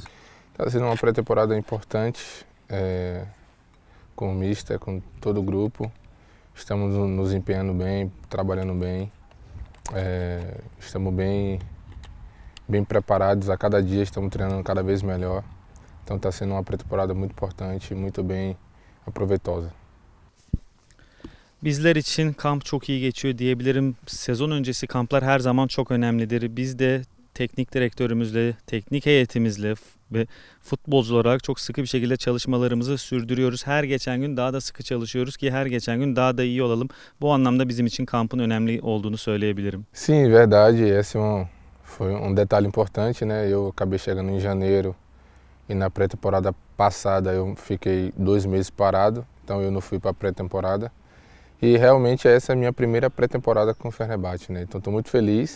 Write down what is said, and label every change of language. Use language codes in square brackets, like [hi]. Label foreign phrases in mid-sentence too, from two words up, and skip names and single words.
[pt] Está sendo uma pré-temporada importante, com o mister, com todo o grupo. Estamos nos empenhando bem, trabalhando bem. Estamos bem preparados, a cada dia estamos treinando cada vez melhor. Então está sendo uma pré-temporada muito importante, muito bem aproveitosa. [tr] Bizler için kamp çok iyi geçiyor diyebilirim. Sezon öncesi kamplar her zaman çok önemlidir. Biz de teknik direktörümüzle, teknik heyetimizle ve futbolcular olarak çok sıkı bir şekilde çalışmalarımızı sürdürüyoruz. Her geçen gün daha da sıkı çalışıyoruz ki her geçen gün daha da iyi olalım. Bu anlamda bizim için kampın önemli olduğunu söyleyebilirim. [pt] Sim, verdade. Esse foi detalhe importante, né? Eu acabei chegando em janeiro e na pré-temporada passada eu fiquei 2 meses parado, então eu não fui para a pré-temporada. E realmente essa é a minha primeira pré-temporada com o Fenerbahçe, né? Então estou muito feliz.